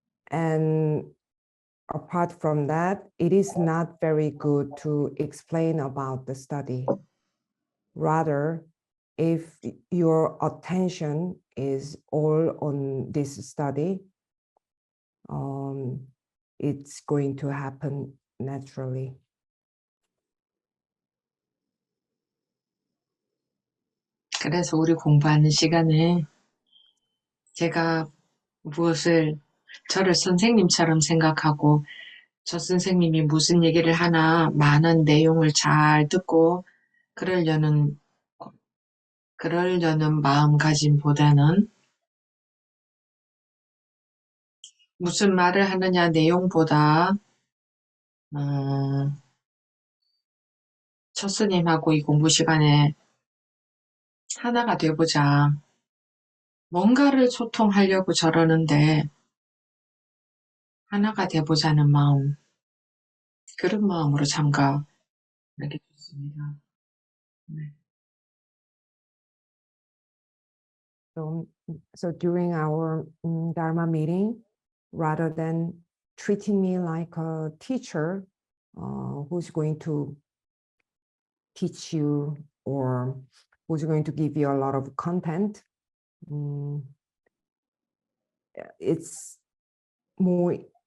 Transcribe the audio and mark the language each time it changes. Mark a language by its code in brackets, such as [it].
[en] And apart from that, it is not very good to explain about the study. Rather, if your attention is all on this study, it's going to happen naturally. [ko] 그래서 우리 공부하는 시간에 제가 무엇을 저를 선생님처럼 생각하고 저 선생님이 무슨 얘기를 하나 많은 내용을 잘 듣고 그러려는 마음가짐보다는 무슨 말을 하느냐 내용보다 첫 스님하고 이 공부 시간에 하나가 돼보자. 뭔가를 소통하려고 저러는데 하나가 돼보자는 마음, 그런 마음으로 참가하게 좋습니다. 네. [en] So during our Dharma meeting, rather than treating me like a teacher who's going to teach you or who's going to give you a lot of content, it's more